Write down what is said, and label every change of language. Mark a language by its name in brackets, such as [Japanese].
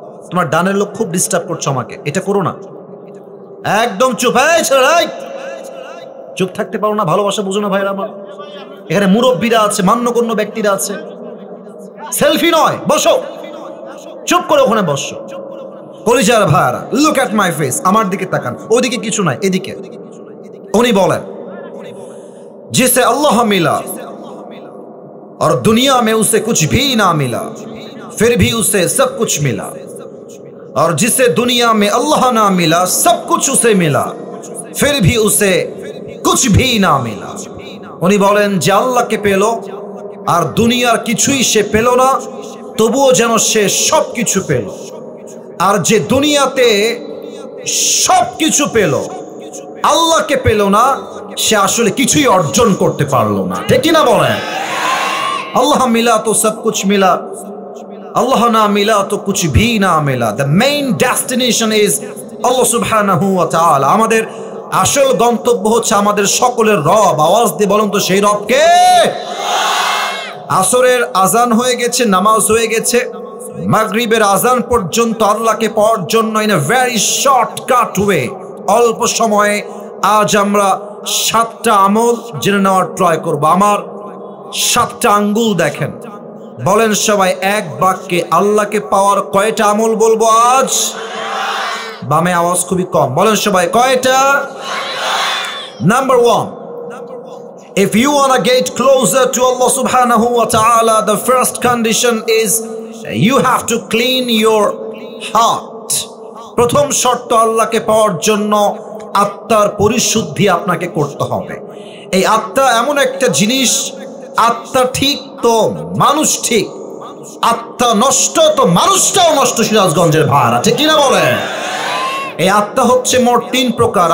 [Bangla] তোমার ডানের লোক খুব ডিস্টার্ব করছো আমাকে, এটা করো না। একদম চুপ। চুপ থাকতে পারো না? ভালোবাসা বুঝো না ভাইরা আমার? এখানে মুরব্বীরা আছে, মান্যগণ্য ব্যক্তিরা আছে। সেলফি নয়, বসো, চুপ করে ওখানে বসো। কলিজার ভাইরা, [English] look at my face, [Bangla] আমার দিকে তাকান। ওইদিকে কিছু নাই, এদিকে। উনি বলেন, [Hindi] जिसे अल्लाह मिला और दुनिया में उसे कुछ भी ना मिला, फिर भी उसे सब कुछ मिला, और जिसे दुनिया में अल्लाह ना मिला, सब कुछ उसे मिला, फिर भी उसे कुछ भी ना मिला। [Bangla] উনি বলেন যে আল্লাহকে পেল আর দুনিয়ার কিছুই সে পেল না, তবুও যেন সে সব কিছু পেল। আর যে দুনিয়াতে সব কিছু পেল, আল্লাহকে পেল না, সে আসলে কিছুই অর্জন করতে পারলো না। ঠিক কিনা বলেন? [Hindi] আল্লাহ মিলা তো সব কুছ মিলা, আল্লাহ না মিলা তো কুছ ভি না মিলা। [English] The main destination is Allah সুবহানাহু ওয়া তাআলা। [Bangla] আমাদের আসল গন্তব্য হচ্ছে আমাদের সকলের রব। আওয়াজ দিয়ে বলুন তো, সেই রবকে? আসরের আজান হয়ে গেছে, নামাজ হয়ে গেছে, মাগরিবের আজান পর্যন্ত আল্লাহকে পাওয়ার জন্য [English] in a very shortcut way, [Bangla] অল্প সময়ে আজ আমরা 7টা আমল জেনে নেওয়ার ট্রাই করব। আমার 7টা আঙ্গুল দেখেন, বলেন সবাই এক বাক্যে আল্লাহকে পাওয়ার কয়টা আমল বলবো আজ? বামে আওয়াজ খুবই কম, বলেন সবাই কয়টা? [English] Number 1, if you want to get closer to Allah subhanahu wa ta'ala, the first condition is you have to clean your heart. [Bangla] প্রথম শর্ত আল্লাহকে পাওয়ার জন্য আত্মার পরিশুদ্ধি আপনাকে করতে হবে। এই আত্মা এমন একটা জিনিস, আত্মা ঠিক তো মানুষ ঠিক, আত্মা নষ্ট তো মানুষটাও নষ্ট। সিরাজগঞ্জের ভাড়া, ঠিক কিনা বলে? এই আত্মা হচ্ছে মোট 3 প্রকার।